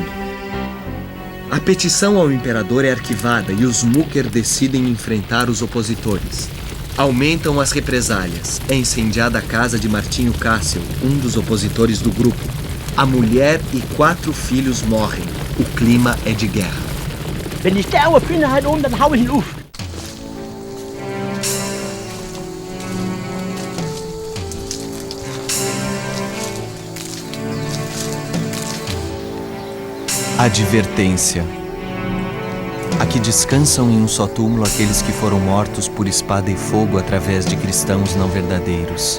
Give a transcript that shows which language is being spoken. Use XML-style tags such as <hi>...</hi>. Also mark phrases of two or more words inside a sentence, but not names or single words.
<pt>A petição ao imperador é arquivada e os Mucker decidem enfrentar os opositores. Aumentam as represálias. É incendiada a casa de Martinho Cássio, um dos opositores do grupo. A mulher e 4 filhos morrem. O clima é de guerra.</pt> <de>Wenn die Sterne finden halt dann hau ich ihn auf.</de> <pt>Advertência. Aqui descansam em um só túmulo aqueles que foram mortos por espada e fogo através de cristãos não verdadeiros.</pt>